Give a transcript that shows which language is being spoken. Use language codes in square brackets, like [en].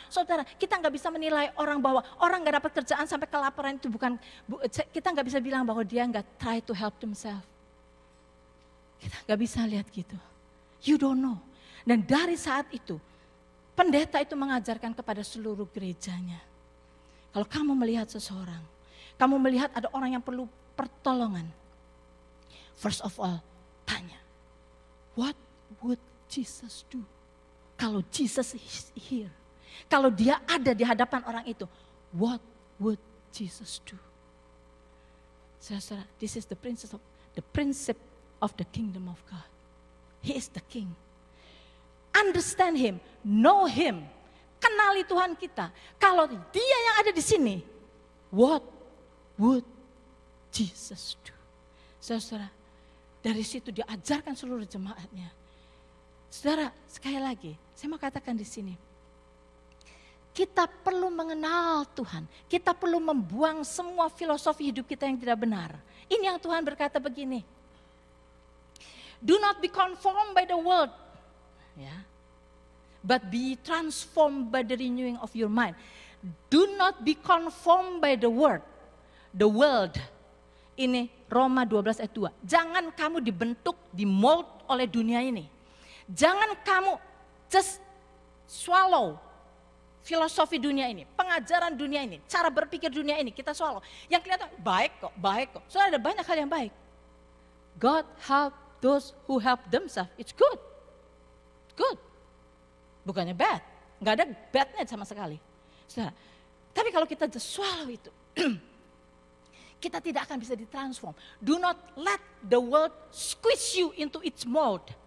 [id] Saudara, kita nggak bisa menilai orang bahwa orang nggak dapat kerjaan sampai kelaparan itu bukan, kita nggak bisa bilang bahwa dia nggak [en] try to help themselves. [id] Kita nggak bisa lihat gitu. [en] You don't know. [id] Dan dari saat itu, pendeta itu mengajarkan kepada seluruh gerejanya. Kalau kamu melihat seseorang, kamu melihat ada orang yang perlu pertolongan. [en] First of all, [id] tanya, [en] what would Jesus do? [id] Kalau [en] Jesus is here, [id] kalau dia ada di hadapan orang itu, [en] what would Jesus do? Saudara, this is the principle of the kingdom of God. He is the king. Understand him, know him, [id] kenali Tuhan kita. Kalau dia yang ada di sini, [en] what would Jesus do? [id] Saudara, dari situ diajarkan seluruh jemaatnya. Saudara, sekali lagi, saya mau katakan di sini. Kita perlu mengenal Tuhan. Kita perlu membuang semua filosofi hidup kita yang tidak benar. Ini yang Tuhan berkata begini. [en] Do not be conformed by the world. Ya. But be transformed by the renewing of your mind. Do not be conformed by the world. The world. [id] Ini Roma 12 ayat 2. Jangan kamu dibentuk, dimold oleh dunia ini. Jangan kamu [en] just swallow [id] filosofi dunia ini, pengajaran dunia ini, cara berpikir dunia ini, kita swallow. Yang kelihatan baik kok. Soalnya ada banyak hal yang baik. [en] God help those who help themselves. It's good. Good. [id] Bukannya bad. Nggak ada badnya sama sekali. Saudara, tapi kalau kita [en] just swallow [id] itu, kita tidak akan bisa ditransform. [en] Do not let the world squeeze you into its mold.